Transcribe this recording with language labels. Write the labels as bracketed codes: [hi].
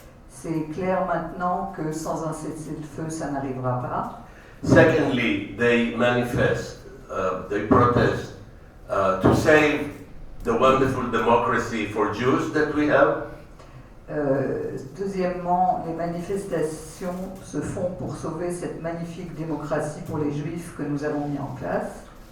[fr] C'est clair maintenant que sans un cessez-le-feu, ça n'arrivera pas. [en] Secondly, they manifest, they protest to save the wonderful democracy for Jews that we have. [fr] Deuxièmement, les manifestations se font pour sauver cette magnifique démocratie pour les Juifs que nous avons mis en place.